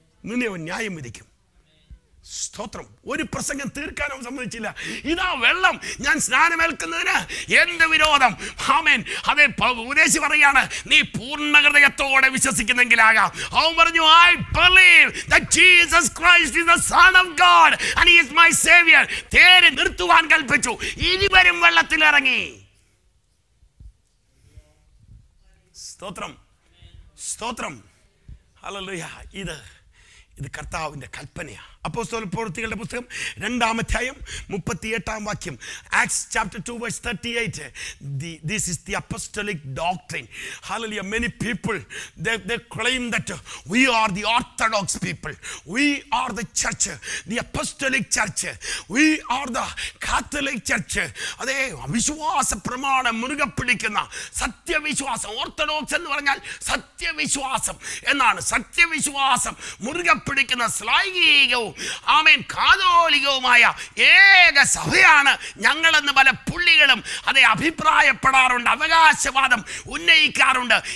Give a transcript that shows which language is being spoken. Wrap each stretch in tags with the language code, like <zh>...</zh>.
<ml>നിന്നെ അവൻ ന്യായം വിധിക്കും. സ്തോത്രം. ഒരു പ്രസംഗം തീർക്കാനും സമ്മതിച്ചില്ല. ഇതാ വെള്ളം, ഞാൻ സ്നാനമേൽക്കുന്നതിന് എന്ത് വിരോധം? ആമേൻ. അതേ ഉപദേശി പറയാണ്, നീ പൂർണ്ണ ഹൃദയത്തോടെ വിശ്വസിക്കുന്നെങ്കിലാകാം. അവൻ പറഞ്ഞു,</ml> <en>I believe that Jesus Christ is the Son of God and he is my Savior.</en> <ml>തേര് നിർത്തുവാൻ കൽപ്പിച്ചു. ഇരുവരും വെള്ളത്തിൽ ഇറങ്ങി. സ്തോത്രം, സ്തോത്രം, ഹല്ലേലൂയ. ഇത് കർത്താവിൻ്റെ കൽപ്പനയാണ്. അപ്പോസ്തല പ്രവൃത്തികളുടെ പുസ്തകം 2-ാം അധ്യായം 38-ാം വാക്യം.</ml> <en>Acts chapter 2 verse 38. This is the apostolic doctrine. Hallelujah. Many people they claim that we are the orthodox people. We are the church, the apostolic church. We are the Catholic church.</en> <ml>അതേ വിശ്വാസ പ്രമാണം മുറുകെ പിടിക്കുന്ന സത്യവിശ്വാസം. Orthodox എന്ന് പറഞ്ഞാൽ സത്യവിശ്വാസം എന്നാണ്. സത്യവിശ്വാസം മുറുകെ പിടിക്കുന്ന ശ്ലൈംഗികവും ആമേൻ കാതോലികവുമായ ഏക സഭയാണ് ഞങ്ങളെന്ന് പല പുള്ളികളും അതേ അഭിപ്രായപ്പെടാറുണ്ട്, അവകാശവാദം ഉന്നയിക്കാറുണ്ട്.</ml>